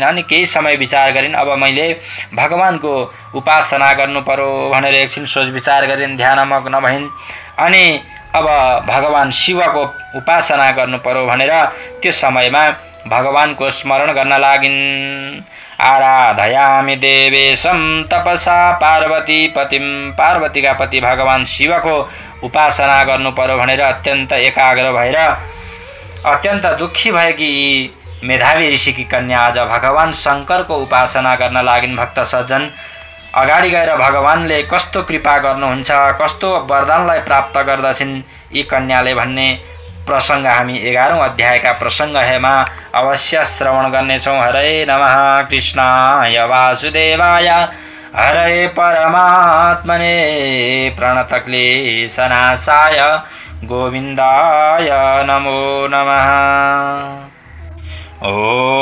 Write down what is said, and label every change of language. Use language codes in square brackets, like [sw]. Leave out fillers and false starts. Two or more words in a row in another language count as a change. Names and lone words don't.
[ne] अनि केही समय विचार गरिन्, अब मैले भगवानको उपासना गर्नु पर्यो भनेर एकछिन सोच विचार गरिन्, ध्यानमग्न भइन्। अनि अब भगवान शिवको उपासना गर्नु पर्यो भनेर त्यो समयमा भगवानको स्मरण गर्न लागिन्। [sa] आराधयामि देवेशं तपसा पार्वती पतिम। [ne] पार्वतीका पति भगवान शिवको उपासना गर्नु पर्यो भनेर अत्यन्त एकाग्र भएर अत्यन्त दुखी भएकी मेधावी ऋषिकी कन्या आज भगवान शङ्करको उपासना गर्न लागिन्। भक्त सज्जन, अगाडि गएर भगवानले कस्तो कृपा गर्नुहुन्छ, कस्तो वरदानलाई प्राप्त गर्दछिन् यी कन्याले भन्ने प्रसङ्ग हामी 11औं अध्यायका प्रसङ्गमा अवश्य श्रवण गर्नेछौँ। [sa] हरे नमः कृष्णाय वासुदेवाय हरे परमात्मने प्रणतक्लेशनाशाय गोविन्दाय नमो नमः। ओ